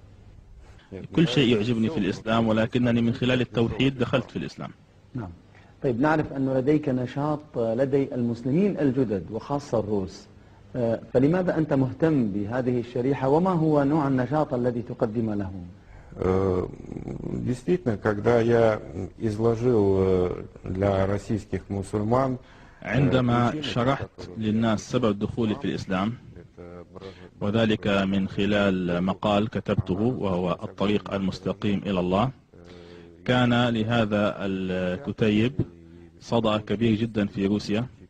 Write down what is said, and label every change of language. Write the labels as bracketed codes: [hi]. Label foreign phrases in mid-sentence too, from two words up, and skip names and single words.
[ar] كل شيء يعجبني في الإسلام، ولكنني من خلال التوحيد دخلت في الإسلام. نعم. طيب نعرف أنه لديك نشاط لدي المسلمين الجدد وخاصة الروس، فلماذا أنت مهتم بهذه الشريحة وما هو نوع النشاط الذي تقدم لهم؟ [ru] Действительно, когда я изложил для российских мусульман, [ar] عندما شرحت للناس سبب دخولي في الإسلام، وذلك من خلال مقال كتبته وهو الطريق المستقيم إلى الله، كان لهذا الكتيب صدى كبير جدا في روسيا